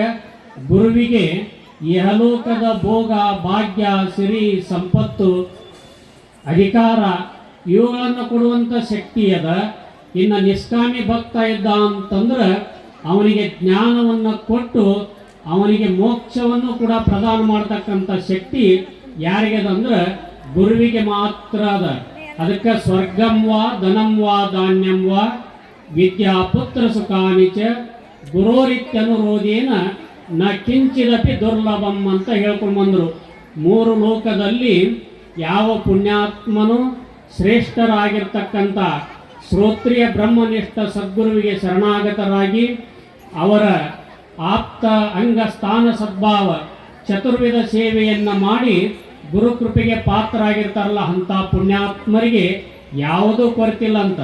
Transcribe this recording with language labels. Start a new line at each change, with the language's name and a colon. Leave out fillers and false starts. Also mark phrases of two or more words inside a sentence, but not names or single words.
Kannada: ಗುರುವಿಗೆ ಇಹಲೋಕದ ಭೋಗ ಭಾಗ್ಯ ಸಿರಿ ಸಂಪತ್ತು ಅಧಿಕಾರ ಇವುಗಳನ್ನು ಕೊಡುವಂಥ ಶಕ್ತಿ ಅದ. ಇನ್ನು ನಿಷ್ಕಾಮಿ ಭಕ್ತ ಇದ್ದ ಅಂತಂದ್ರೆ ಅವನಿಗೆ ಜ್ಞಾನವನ್ನು ಕೊಟ್ಟು ಅವನಿಗೆ ಮೋಕ್ಷವನ್ನು ಕೂಡ ಪ್ರದಾನ ಮಾಡತಕ್ಕಂಥ ಶಕ್ತಿ ಯಾರಿಗದಂದ್ರೆ ಗುರುವಿಗೆ ಮಾತ್ರ ಅದ. ಅದಕ್ಕೆ
Sanskrit: ಸ್ವರ್ಗಂ ವಾ ಧನಂ ವಾ ಧಾನ್ಯಂ ವಾ ವಿದ್ಯಾ ಪುತ್ರ ಸುಖಾನಿಚ ಗುರೋರಿತ್ಯನುರೋಧೇನ ನ ಕಿಂಚಿದಪಿ ದುರ್ಲಭಂ
Kannada: ಅಂತ ಹೇಳ್ಕೊಂಡು ಬಂದರು. ಮೂರು ಲೋಕದಲ್ಲಿ ಯಾವ ಪುಣ್ಯಾತ್ಮನು ಶ್ರೇಷ್ಠರಾಗಿರ್ತಕ್ಕಂಥ ಶ್ರೋತ್ರಿಯ ಬ್ರಹ್ಮನಿಷ್ಠ ಸದ್ಗುರುವಿಗೆ ಶರಣಾಗತರಾಗಿ ಅವರ ಆಪ್ತ ಅಂಗ ಸ್ಥಾನ ಸದ್ಭಾವ ಚತುರ್ವಿಧ ಸೇವೆಯನ್ನು ಮಾಡಿ ಗುರುಕೃಪೆಗೆ ಪಾತ್ರರಾಗಿರ್ತಾರಲ್ಲ ಅಂಥ ಪುಣ್ಯಾತ್ಮರಿಗೆ ಯಾವುದೂ ಕೊರತಿಲ್ಲ ಅಂತ.